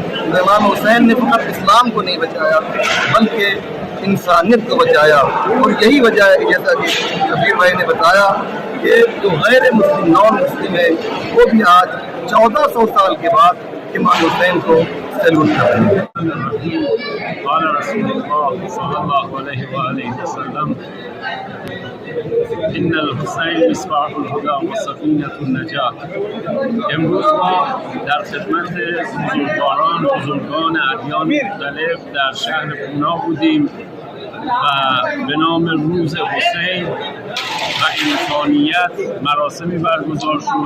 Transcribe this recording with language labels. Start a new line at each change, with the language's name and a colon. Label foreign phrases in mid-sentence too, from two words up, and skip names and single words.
Urdu: تو امام حسین نے فقط اسلام کو نہیں بچایا بلکہ انسانیت کو بچایا، اور یہی وجہ ہے کہ جیسا کہ شبیر بھائی نے بتایا کہ جو غیر مسلم
English: non Muslim
Urdu: ہے وہ بھی آج 1400 سال کے بعد امام حسین کو سیلوٹ کر رہے ہیں۔
Arabic: قال رسول اللہ صلی اللہ علیہ وآلہ وسلم ان الحسین مصباح الهدی و سفینة النجاة۔
Persian: امروز ما در خدمت بزرگان ادیان مختلف در شهر پونا بودیم و به نام روز حسین و انسانیت مراسمی برگزار شد.